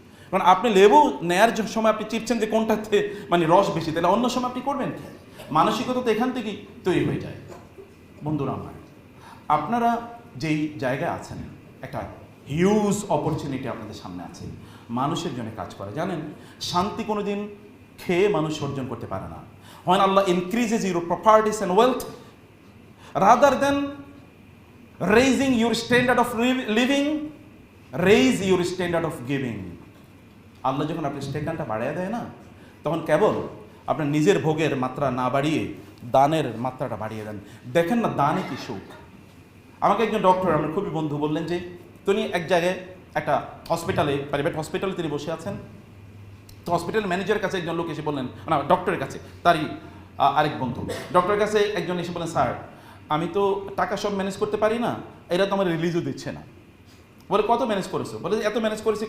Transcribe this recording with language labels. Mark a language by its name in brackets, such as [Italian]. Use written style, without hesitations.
[Bangla] কারণ আপনি লেবু নেয়ার সময় আপনি চিপছেন যে কোনটাতে মানে রস বেশি, তাহলে অন্য সময় আপনি করবেন কি? মানসিকতা তো এখান থেকেই তৈরি হয়ে যায়। বন্ধুরা আমার, আপনারা যেই জায়গায় আছেন, একটা হিউজ অপরচুনিটি আপনাদের সামনে আছে মানুষের জন্য কাজ করা। জানেন, শান্তি কোনোদিন খেয়ে মানুষ অর্জন করতে পারে না। [English] When Allah increases your properties and wealth, rather than raising your standard of living, raise your standard of giving. [Bangla] আল্লাহ যখন আপনার স্ট্যান্ডার্ডটা বাড়িয়ে দেয় না, তখন কেবল আপনার নিজের ভোগের মাত্রা না বাড়িয়ে দানের মাত্রাটা বাড়িয়ে দেন। দেখেন না দানে কি সুখ। আমাকে একজন ডক্টর, আমার খুবই বন্ধু, বললেন যে তিনি এক জায়গায় একটা হসপিটালে, প্রাইভেট হসপিটালে তিনি বসে আছেন, তো হসপিটাল ম্যানেজারের কাছে একজন লোক এসে বললেন, না ডক্টরের কাছে, তারই আরেক বন্ধু, ডক্টরের কাছে একজন এসে বলেন, স্যার আমি তো টাকা সব ম্যানেজ করতে পারি না, এরা তো আমার রিলিজও দিচ্ছে না। বলে কত ম্যানেজ করেছো? বলে এত ম্যানেজ করেছি।